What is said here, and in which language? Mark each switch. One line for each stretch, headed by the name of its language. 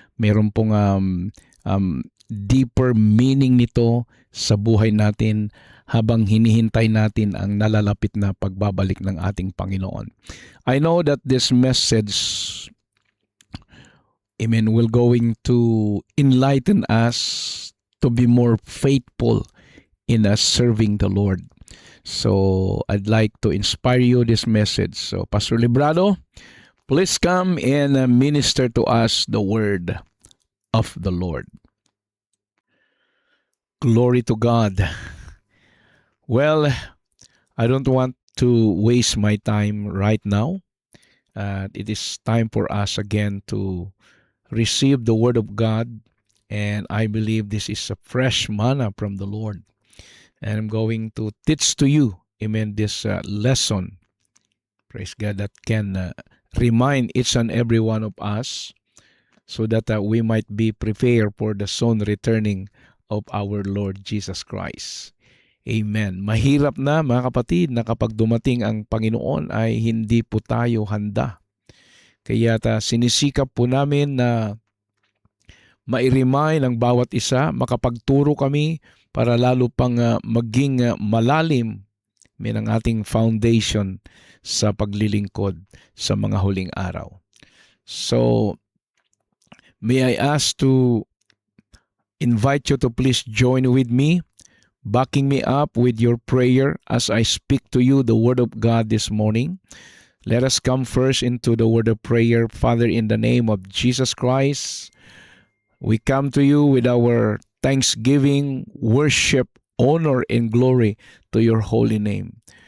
Filipino: Meron pong deeper meaning nito sa buhay natin habang hinihintay natin ang nalalapit na pagbabalik ng ating Panginoon.
English: I know that this message, amen, will going to enlighten us to be more faithful in serving the Lord. So, I'd like to inspire you this message. So, Pastor Librado, please come and minister to us the word of the Lord. Glory to God. Well, I don't want to waste my time right now. It is time for us again to receive the word of God. And I believe this is a fresh manna from the Lord. And I'm going to teach to you, amen, this lesson, praise God, that can remind each and every one of us so that we might be prepared for the soon returning of our Lord Jesus Christ. Amen.
Filipino: Mahirap na, mga kapatid, na kapag dumating ang Panginoon ay hindi po tayo handa. Kaya sinisikap po namin na mai-remind ang bawat isa, makapagturo kami para lalo pang maging malalim ang ating foundation sa paglilingkod sa mga huling araw.
English: So, may I ask to invite you to please join with me, backing me up with your prayer as I speak to you the Word of God this morning. Let us come first into the word of prayer. Father, in the name of Jesus Christ, we come to you with our thanksgiving, worship, honor, and glory to your holy name.